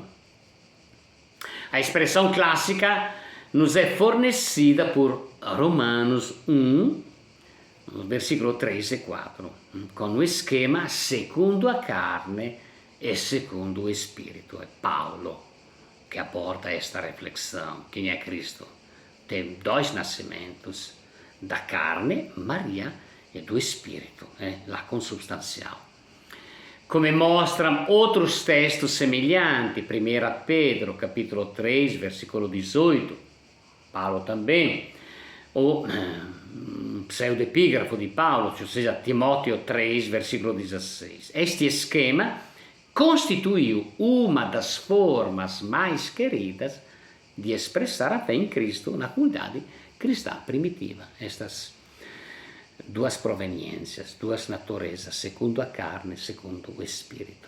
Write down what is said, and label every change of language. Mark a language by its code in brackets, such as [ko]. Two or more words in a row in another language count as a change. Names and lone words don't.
[pt] A expressão clássica nos é fornecida por Romanos 1, versículo 3 e 4, com o esquema segundo a carne e segundo o Espírito. É Paulo que aborda esta reflexão. Quem é Cristo? tem dois nascimentos, da carne, Maria, e do Espírito, la consubstancial. [it] Come mostrano [pt] outros textos semelhantes, 1 Pedro, capítulo 3, versículo 18, Paulo também, o pseudepigrafo di Paolo, cioè Timoteo 3, versículo 16. Este esquema constituiu uma das formas mais queridas de expressar a fé em Cristo na comunidade cristã primitiva. Estas duas proveniências, duas naturezas, segundo a carne, segundo o Espírito.